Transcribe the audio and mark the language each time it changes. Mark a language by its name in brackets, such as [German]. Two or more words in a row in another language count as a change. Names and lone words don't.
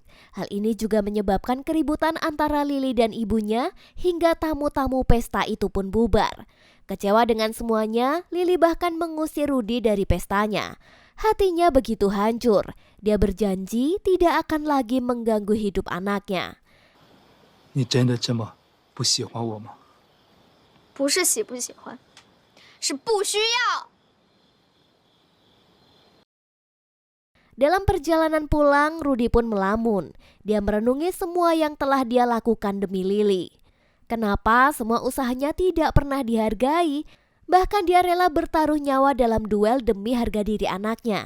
[Indonesian] Hal ini juga menyebabkan keributan antara Lily dan ibunya hingga tamu-tamu pesta itu pun bubar. Kecewa dengan semuanya, Lily bahkan mengusir Rudy dari pestanya. Hatinya begitu hancur. Dia berjanji tidak akan lagi mengganggu hidup anaknya. [Chinese] 你真的这么不喜欢我吗？不是喜不喜欢，是不需要。 [Indonesian] Dalam perjalanan pulang, Rudy pun melamun. Dia merenungi semua yang telah dia lakukan demi Lily. Kenapa semua usahanya tidak pernah dihargai? Bahkan dia rela bertaruh nyawa dalam duel demi harga diri anaknya.